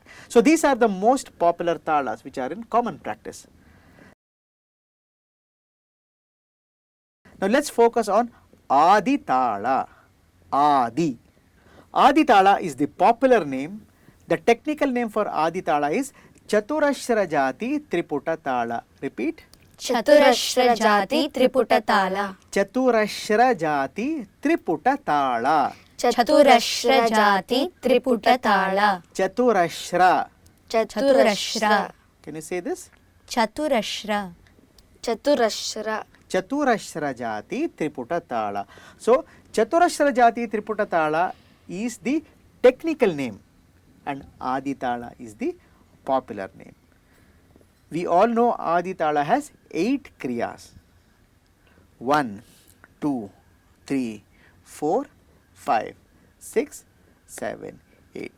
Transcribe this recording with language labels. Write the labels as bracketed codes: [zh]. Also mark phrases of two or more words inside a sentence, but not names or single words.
[en] So these are the most popular Talas which are in common practice. Now let's focus on Adi Tala. Adi. Adi Tala is the popular name. The technical name for Adi Tala is Chaturashra Jati Triputa Tala. Repeat. ಚತುರಶ್ರ ಜಾತಿ ತ್ರಿಪುಟ ತಾಳ Chaturashra Jati Triputa Tala. ಚತುರಶ್ರ ಜಾತಿ ತ್ರಿಪುಟ ತಾಳ Chaturashra. ಚತುರಶ್ರ Can you say this? ಚತುರಶ್ರ ಚತುರಶ್ರ Chaturashra Jati Triputa Tala. So, Chaturashra Jati Triputa Tala is the technical name and Adi Tala is the popular name. We all know Adi Tala has 8 Kriyas. 1, 2, 3, 4, 5, 6, 7, 8.